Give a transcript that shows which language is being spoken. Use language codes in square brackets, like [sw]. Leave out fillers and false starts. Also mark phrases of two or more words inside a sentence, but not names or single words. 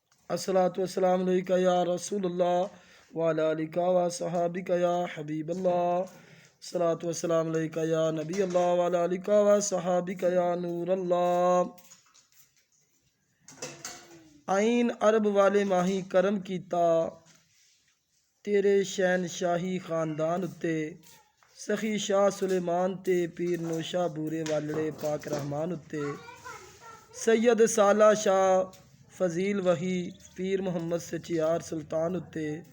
[ar] الصلاة والسلام عليك يا رسول الله وعلى آلك وأصحابك يا حبيب الله. الصلاة والسلام عليك يا نبي الله وعلى آلك وأصحابك يا نور الله. [pa] آئن عرب والے ماہی کرم کیتا تیرے شہنشاہی خاندان اتے، سخی شاہ سلیمان تے پیر نوشہ بورے والڑے پاک رحمان اتے، سید سالا شاہ فضیل وہی پیر محمد سچیار سلطان اتے,